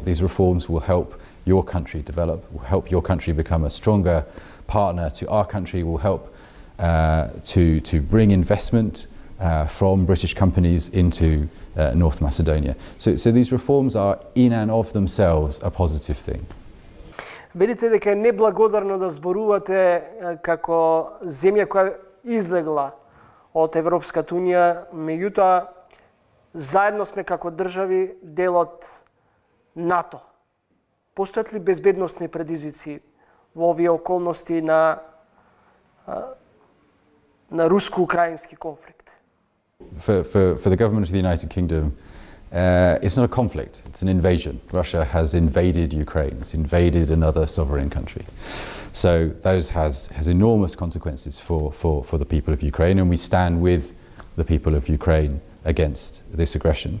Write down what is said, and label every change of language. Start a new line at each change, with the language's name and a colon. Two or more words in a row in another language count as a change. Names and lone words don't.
English: These reforms will help your country develop, will help your country become a stronger partner to our country, will help to bring investment from British companies into North Macedonia. So these reforms are in and of themselves a positive thing.
Macedonian: Видите дека е неблагодарно да зборувате како земја која излегла од Европската унија, меѓутоа заедно сме како држави дел од НАТО. Постојат ли безбедносни предизвици во овие околности на руско-украински конфликт?
English: For the government of the United Kingdom, it's not a conflict, it's an invasion. Russia has invaded Ukraine, it's invaded another sovereign country. So those has enormous consequences for the people of Ukraine, and we stand with the people of Ukraine against this aggression.